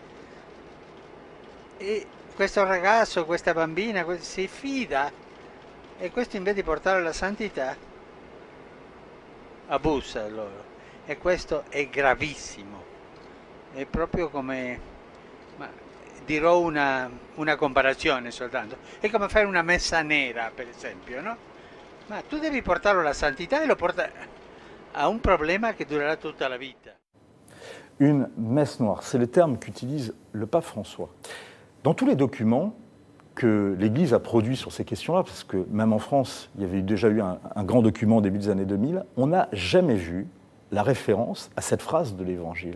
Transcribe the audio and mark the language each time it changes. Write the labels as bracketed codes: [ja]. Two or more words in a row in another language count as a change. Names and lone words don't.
[it] E questo ragazzo, questa bambina si fida, e questo invece di portarlo alla santità abusa da loro, e questo è gravissimo. È proprio come, dirò una comparazione soltanto, è come fare una messa nera, per esempio, no? Ma tu devi portarlo alla santità e lo porta a un problema che durerà tutta la vita. [fr] Une messe noire, c'est le terme qu'utilise le pape François. Dans tous les documents que l'Église a produits sur ces questions-là, parce que même en France, il y avait déjà eu un grand document au début des années 2000, on n'a jamais vu la référence à cette phrase de l'Évangile.